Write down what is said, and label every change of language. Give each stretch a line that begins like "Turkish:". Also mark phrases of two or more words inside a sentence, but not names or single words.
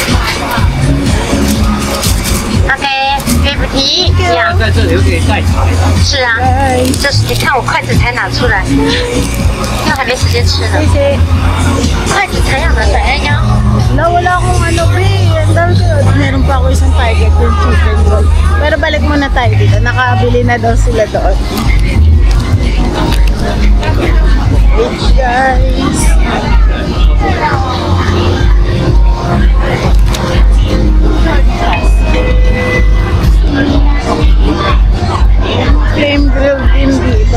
English: Okay, 50. Yeah.
Chinese: 在这里又可以带茶。是啊，这是你看我筷子才拿出来，那还没时间吃呢。
Filipino: Kasi,
Chinese: 筷子才要拿出来呀。
Filipino: wala akong ano, be. Ang dami ko. Meron pa ako isang target yung
English: chicken roll.
Filipino: Pero balik muna tayo dito. Nakabili na daw sila doon.
English: Wait, guys. Flame grilled
Filipino: din dito.